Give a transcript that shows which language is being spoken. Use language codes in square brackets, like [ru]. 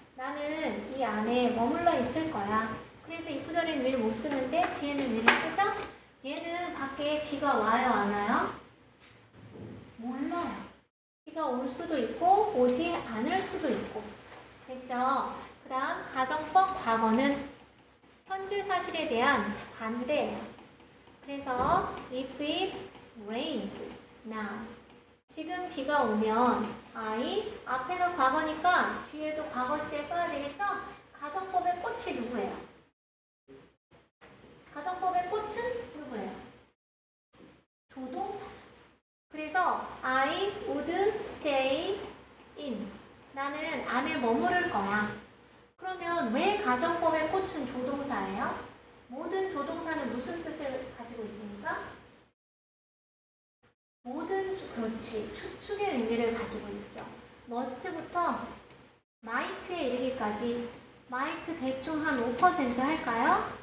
[ko] 나는 이 안에 머물러 있을 거야. 그래서 if절에는 will 못 쓰는데 뒤에는 will을 쓰죠? 얘는 밖에 비가 와요, 안 와요? 몰라요. 비가 올 수도 있고 오지 않을 수도 있고. 됐죠? 그 다음 가정법 과거는 현재 사실에 대한 반대예요. 그래서 [en] if it rained now. [ko] 지금 비가 오면 I 앞에가 과거니까 뒤에도 과거 시제 써야 되겠죠? 가정법의 꽃이 누구예요? 가정법의 꽃은 누구예요? 조동사죠. 그래서 [en] I would stay in. [ko] 나는 안에 머무를 거야. 그러면 왜 가정법의 꽃은 조동사예요? 모든 조동사는 무슨 뜻을 가지고 있습니까? 그렇지. 추측의 의미를 가지고 있죠. must부터 might에 이르기까지 might 대충 한 5% 할까요?